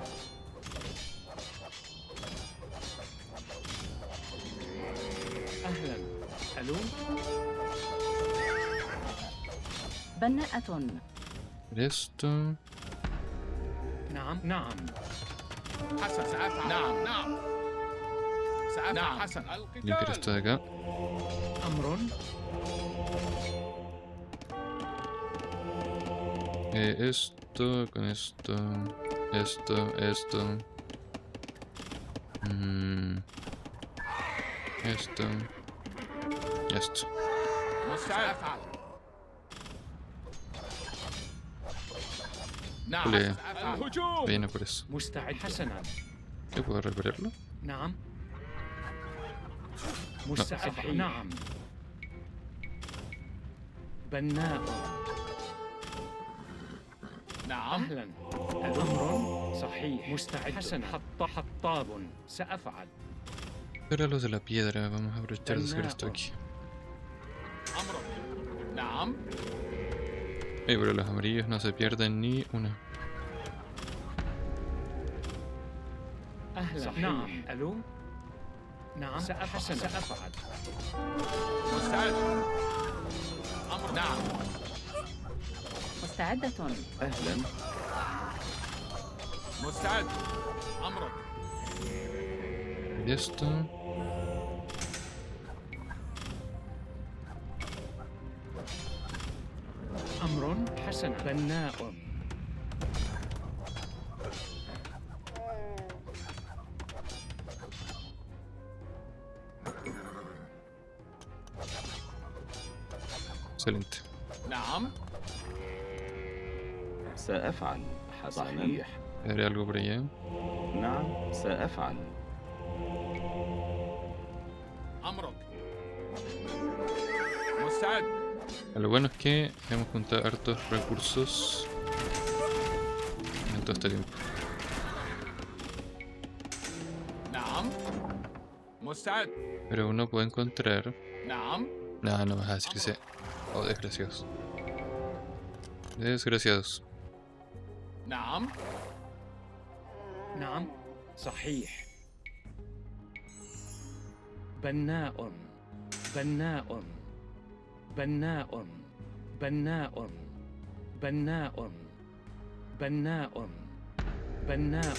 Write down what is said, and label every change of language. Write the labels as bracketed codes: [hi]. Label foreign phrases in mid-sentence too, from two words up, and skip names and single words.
[ar] أهلا ألو بناءة [es] Esto. [ar] نعم نعم حسن سأفعل نعم نعم سأفعل نعم حسن [es] Limpiar esto de acá. [ar] أمر [es] Esto, con esto. Esto. Esto. Esto. [ar] سأفعل. نعم. [es] Vale. [ar] الهجوم. [es] Viene por eso. [ar] مستعد حسنا. [es] ¿Qué puedo recuperarlo? [ar] نعم. مستعد. نعم. بناء. نعم. أهلا. الأمر صحيح. مستعد. حسنا. حطاب. سأفعل. [es] Pero los de la piedra, vamos a aprovechar de sacar esto aquí. [ar] أمرك. نعم. [es] Pero los amarillos no se pierden ni una. [ar] أهلا. نعم. ألو. نعم. سأفعل. مستعد. أمر. نعم. مستعدة. أهلا. مستعد. أمرك. [es] Y esto. [ar] أمر حسن. بناء. [es] Excelente. [ar] نعم. سأفعل. صحيح. [es] ¿Haré algo por allá? [ar] نعم سأفعل. أمرك. مستعد. [es] Lo bueno es que hemos juntado hartos recursos en todo este tiempo. [ar] نعم. مستعد. [es] Pero uno puede encontrar. [ar] نعم. [es] No, no me vas a decir que sea. Oh, desgraciados. Desgraciados. [ar] نعم. نعم. صحيح. بناء. بناء. بناء. بناء. بناء. بناء. بناء.